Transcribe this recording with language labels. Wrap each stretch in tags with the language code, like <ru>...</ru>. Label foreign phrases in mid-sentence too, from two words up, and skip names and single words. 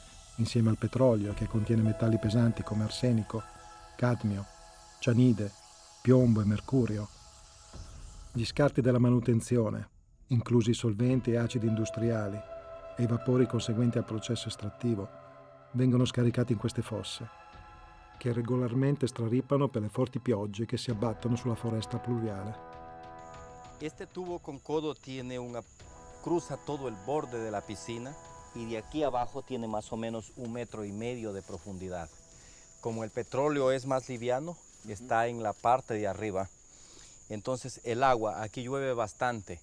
<it>insieme al petrolio che contiene metalli pesanti come arsenico, cadmio, cianide, piombo e mercurio, gli scarti della manutenzione, inclusi i solventi e acidi industriali, e i vapori conseguenti al processo estrattivo, vengono scaricati in queste fosse, che regolarmente straripano per le forti piogge che si abbattono sulla foresta pluviale.</it> <es>Este tubo con codo cruza todo el borde de la piscina y de aquí abajo tiene más o menos 1,5 metros de profundidad. Como el petróleo es más liviano, está en la parte de arriba. Entonces el agua, aquí llueve bastante.</es>